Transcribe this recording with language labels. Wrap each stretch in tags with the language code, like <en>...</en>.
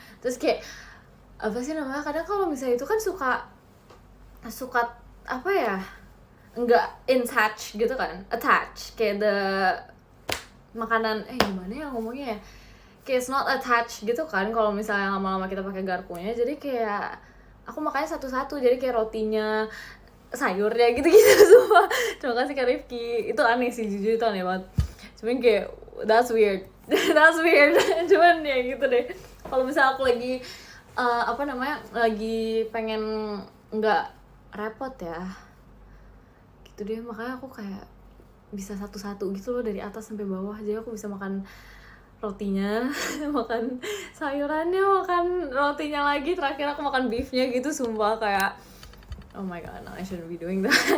<id>Terus kayak apa sih namanya, kadang kalau misalnya itu kan suka apa ya, nggak</id> <en>in touch</en> <id>gitu kan, attach kayak the makanan gimana ya ngomongnya ya, kayak</id> <en>it's not attached</en> <id>gitu kan kalau misalnya lama-lama kita pakai garpunya. Jadi kayak aku makannya satu-satu, jadi kayak rotinya, sayurnya gitu-gitu semua. Terima kasih Kak Rifki. Itu aneh sih, jujur itu aneh banget. Cuman kayak</id> <en>that's weird.</en> <id>Cuman ya gitu deh. Kalau misalnya aku lagi lagi pengen nggak repot ya, gitu deh, makanya aku kayak bisa satu-satu gitu loh, dari atas sampai bawah. Jadi aku bisa makan rotinya, makan sayurannya, makan rotinya lagi, terakhir aku makan beefnya gitu. Sumpah kayak</id> <en>oh my god, no, I shouldn't be doing that.</en>